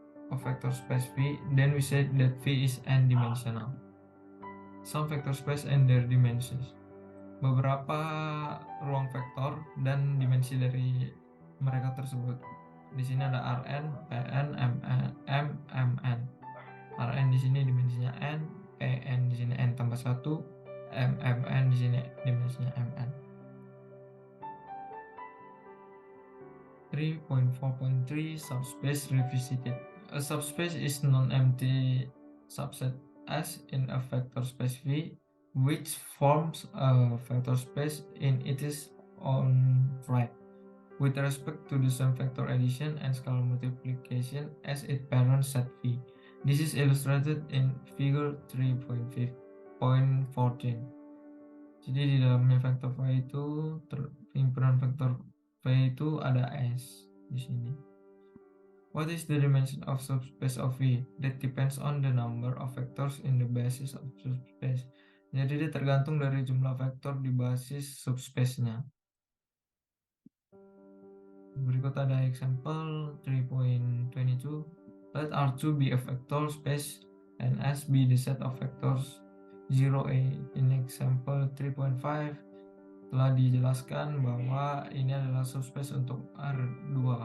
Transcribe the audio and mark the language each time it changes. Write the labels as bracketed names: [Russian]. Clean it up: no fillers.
[English] of vector space V, then we say that V is n-dimensional. Some vector space and their dimensions. [Indonesian] Beberapa ruang vektor dan dimensi dari mereka tersebut. Di sini ada Rn, Pn, Mn, Mn. Rn di sini dimensinya n, Pn di sini n tambah 1, Mn di sini dimensinya Mn. [English] 3.4.3 Subspace revisited. A subspace is non-empty subset S in a vector space V, which forms a vector space in its own right, with respect to the same vector addition and scalar multiplication as its parent set V. This is illustrated in figure 3.14. [Indonesian] Jadi di dalamnya vektor V itu himpunan vektor V itu ada S di sini. [English] What is the dimension of subspace of V? That depends on the number of vectors in the basis of subspace. [Indonesian] Jadi dia tergantung dari jumlah vektor di basis subspace-nya. Berikut ada example 3.22. [English] Let R2 be a vector space and S be the set of vectors 0A. In example 3.5 [Indonesian] telah dijelaskan bahwa ini adalah subspace untuk R2.